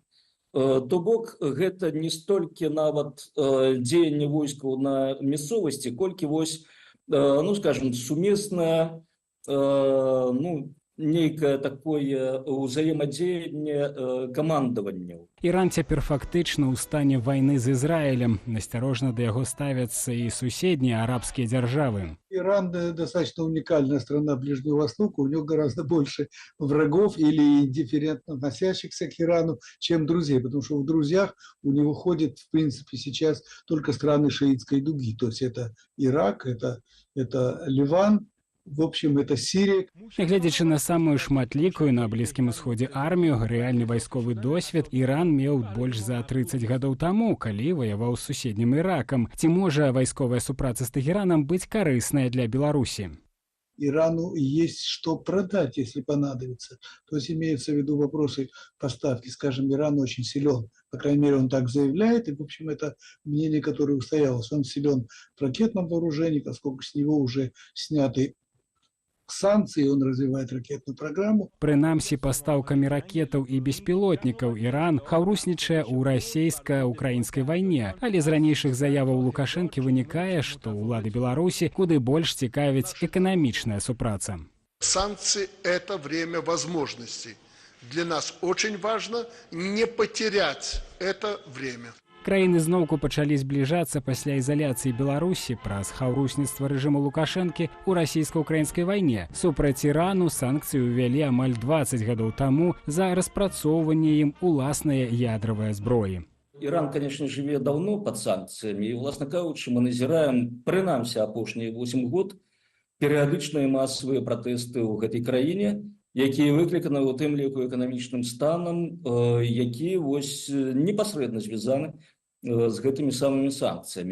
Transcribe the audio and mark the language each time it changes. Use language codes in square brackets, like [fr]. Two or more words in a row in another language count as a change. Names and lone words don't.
[be] То бок гэта не столькі нават дзеянне войскаў на мясцовасці, колькі вось, скажем, сумеснае, нейкае такое ўзаемадзеянне камандаванняў. Іран цяпер фактычна ў стане вайны з Ізраілем. Насцярожна да яго ставяцца і суседнія арабскія дзяржавы. [ru] Иран достаточно уникальная страна Ближнего Востока, у него гораздо больше врагов или индифферентно относящихся к Ирану, чем друзей, потому что в друзьях у него ходят, в принципе, сейчас только страны шиитской дуги, то есть это Ирак, это Ливан, в общем, это Сирия. [be] Глядзячы на самую шматлікую на Блізкім Усходзе армію, рэальны вайсковы досвед Іран меў больш за 30 гадоў таму, калі ваяваў з суседнім Іракам. Ці можа вайсковая супраца з Тэгераном быць карысная для Беларусі? [ru] Ирану есть что продать, если понадобится. То есть имеется в виду вопросы поставки. Скажем, Иран очень силен. По крайней мере, он так заявляет. И, в общем, это мнение, которое устоялось. Он силен в ракетном вооружении, поскольку с него уже сняты санкции, он развивает ракетную программу. [be] Прынамсі, пастаўкамі ракетаў і беспілотнікаў Іран хаўруснічае ў расійска-украінскай вайне. Але з ранейшых заяваў Лукашэнкі вынікае, што ўлады Беларусі куды больш цікавіць эканамічная супраца. [ru] Санкции – это время возможностей. Для нас очень важно не потерять это время. [be] Краіны зноўку пачалі збліжацца пасля ізаляцыі Беларусі праз хаўрусніцтва рэжыму Лукашэнкі ў расійска-украінскай вайне. Супраць Ірану санкцыі ўвялі амаль 20 гадоў таму за распрацоўванне ім уласнай ядравай зброі. [ru] Иран, конечно, живе давно под санкциями, и, [be] власна кажучи, мы назираем, прынамсі, апошнія 8 год, перыядычныя масавыя пратэсты ў гэтай краіне, якія выкліканы ў тым ліку эканамічным станам, якія вось непасрэдна звязаны з гэтымі самымі санкцыямі.